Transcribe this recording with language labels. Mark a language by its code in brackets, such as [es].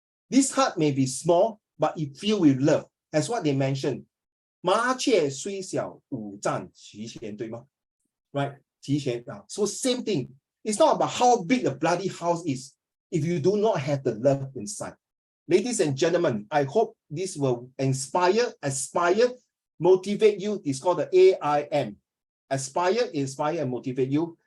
[en] This heart may be small, but it filled with love. As what they mentioned, [zh] 麻雀虽小，五脏齐全，对吗？ [en] Right? [zh] 齐全啊。 [en] So same thing. It's not about how big the bloody house is if you do not have the love inside. Ladies and gentlemen, I hope this will inspire, aspire, motivate you. It's called the AIM. Aspire, inspire, and motivate you.